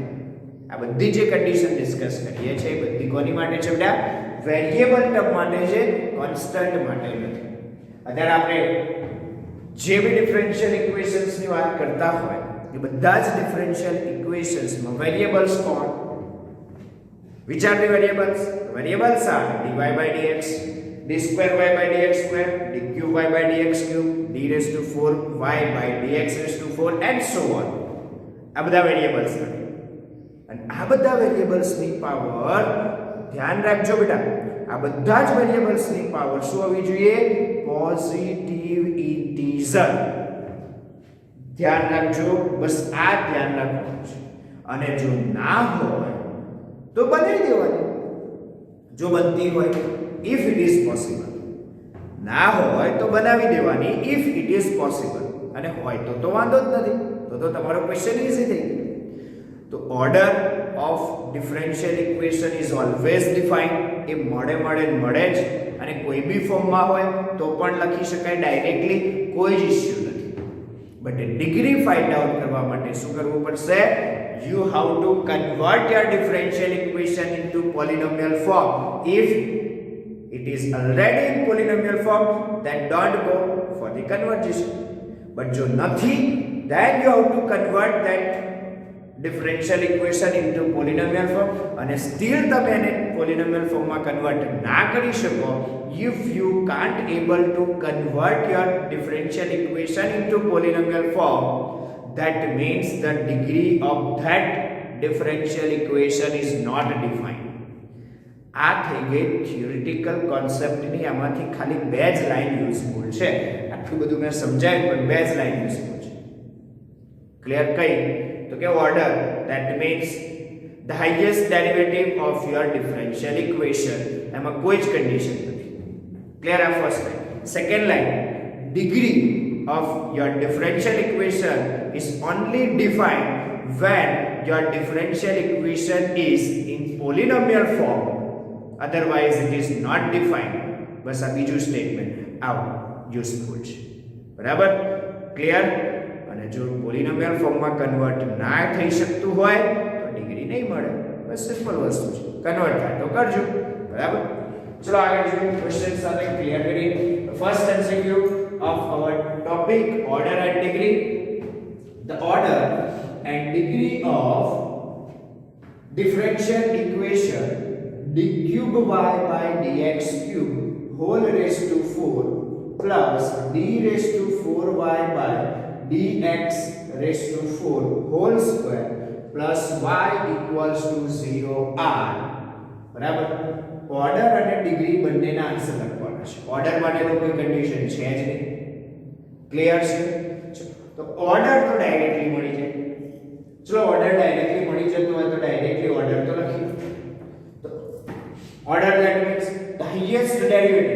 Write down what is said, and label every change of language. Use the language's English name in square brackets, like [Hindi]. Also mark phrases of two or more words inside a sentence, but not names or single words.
[Gujarati] આ બધી જે [English] condition discuss [Gujarati] કરીએ છીએ એ બધી કોની માટે છે બેટા? [English] variable term [Gujarati] માટે છે, કોન્સ્ટન્ટ માટે નથી. અત્યારે આપણે જે બી [English] differential equations [Gujarati] ની વાત કરતા હોય એ બધા જ [English] differential equations [Gujarati] માં વેરિયેબલ્સ કોણ? [English] which are the variables? Variables are dy by dx, d square y by dx square, d cube y by dx cube, d raised to 4y by dx raised to 4 and so on. [Gujarati] આ બધા વેરિયેબલ્સ છે. અને આ બધા વેરિયેબલ્સ ની પાવર ધ્યાન રાખજો બેટા, આ બધા જ વેરિયેબલ્સ ની પાવર શું હોવી જોઈએ? [English] positive integer. [Gujarati] ધ્યાન રાખજો, બસ આ ધ્યાન રાખવાનું છે. અને જો ના હોય તો બનાવી દેવાની, જો બનતી હોય [English] if it is possible, [Gujarati] ના હોય તો બનાવી દેવાની [English] if it is possible, [Gujarati] અને હોય તો વાંધો જ નથી, તો તમારો [English] question easy [Gujarati] થઈ ગયો. [English] તો order of differential equation is always defined. [Gujarati] એ મળે જ, અને કોઈ બી ફોર્મમાં હોય તો પણ લખી શકાય ડાયરેક્ટલી, કોઈ જ ઇશ્યુ નથી. [English] but degree find out [Gujarati] કરવા માટે શું કરવું પડશે? [English] You have to convert your differential equation into polynomial form. If it is already in polynomial form, then don't go for the conversion. But [Gujarati] જો નથી, [English] then you have to convert that differential equation into polynomial form. And still [Gujarati] તમે એને [English] polynomial form [Gujarati] માં convert ના કરી શકો, [English] if you can't able to convert your differential equation into polynomial form, that means the degree of that differential equation is not defined. [Gujarati] આ થઈ ગઈ [English] theoretical conceptની, [Gujarati] આમાંથી ખાલી બે જ [English] line useful [Gujarati] છે. આટલું બધું મેં સમજાવ્યું પણ બે જ [English] line useful [Gujarati] છે. ક્લિયર? કઈ? તો કે ઓર્ડર, [English] that means the highest derivative of your differential equation. [Gujarati] એમાં કોઈ જ કન્ડિશન નથી. ક્લિયર? આ [English] first line. second line, degree of your differential equation is only defined when your differential equation is in polynomial form, otherwise it is not defined. [Gujarati] બસ આ બીજું સ્ટેટમેન્ટ આવું યુઝફુલ છે. બરાબર? ક્લિયર? અને જો [English] polynomial formમાં convert [Gujarati] ના થઈ શકતું હોય તો ડિગ્રી નહીં મળે. બસ સિમ્પલ વસ્તુ છે, કન્વર્ટ થાય તો કરજો. બરાબર, ચલો આગળ જોઈએ. ક્વેશ્ચન સાથે ક્લિયર કરીએ. [English] first MCQ of our topic, order and degree. The order and degree of differential equation d cube y by dx cube whole raised to 4 plus d raised to 4y by dx raised to 4 whole square plus y equals to 0 are. [Gujarati] બરાબર, ઓર્ડર અને ડિગ્રી બંનેના આન્સર લખવાના છે. ઓર્ડર માટે તો કોઈ કન્ડિશન છે જ નહીં. ક્લિયર છે? તો ઓર્ડર તો ડાયરેક્ટલી મળી જાય. ચલો ઓર્ડર ડાયરેક્ટલી મળી જતો હોય તો ડાયરેક્ટલી ઓર્ડર તો લખીએ. [English] તો order that means the highest derivative.